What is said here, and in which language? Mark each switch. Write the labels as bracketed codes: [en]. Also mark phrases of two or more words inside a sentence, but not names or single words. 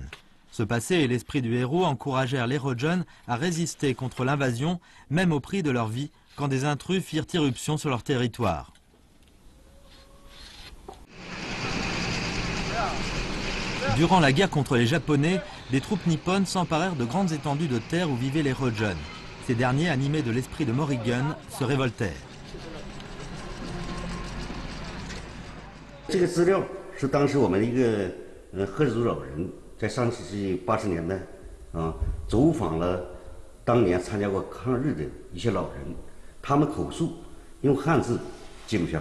[fr] Ce passé et l'esprit du héros encouragèrent les Rojun à résister contre l'invasion, même au prix de leur vie, quand des intrus firent irruption sur leur territoire. Durant la guerre contre les Japonais, des troupes nippones s'emparèrent de grandes étendues de terre où vivaient les Rojun. Ces derniers, animés de l'esprit de Morrigan, se révoltèrent. [zh] 这个资料是当时我们一个赫哲族老人在上世纪80年代走访了当年参加过抗日的一些老人，他们口述用汉字记录下来。